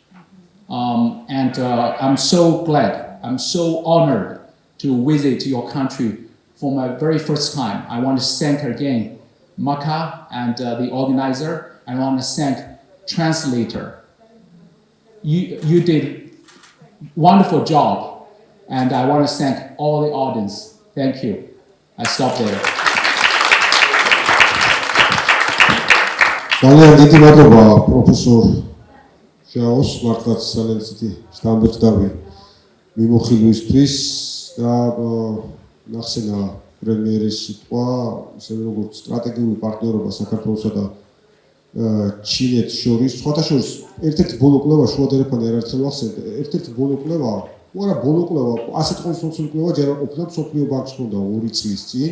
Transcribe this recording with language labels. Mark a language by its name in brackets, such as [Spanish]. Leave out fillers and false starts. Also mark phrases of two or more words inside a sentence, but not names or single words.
[English] I'm so glad, I'm so honored to visit your country for my very first time. I want to thank again Maka and the organizer. I want to thank translator. You did wonderful job, and I want to thank all the audience. Thank you. I stop there. [Georgian] ძალიან დიდი მადლობა პროფესორ ჟაოს, მართლაც ძალიან ცივი სტანდარტები მიმოხილვისთვის და ნახსენა პრემიერის სიტყვა, ისევე როგორც სტრატეგიული პარტნიორობა საქართველოსა და ჩინეთს შორის, სხვათა შორის ერთ-ერთი ბოლო კვლევა შუადერეფანი არაერთხელ ახსენეთ, ერთ-ერთი ბოლო კვლევა, ბოლო კვლევა, ასეთ კონსტრუქციული კვლევა ჯერ არ ყოფილა მსოფლიო ბანკს ჰქონდა 2 წლის წინ.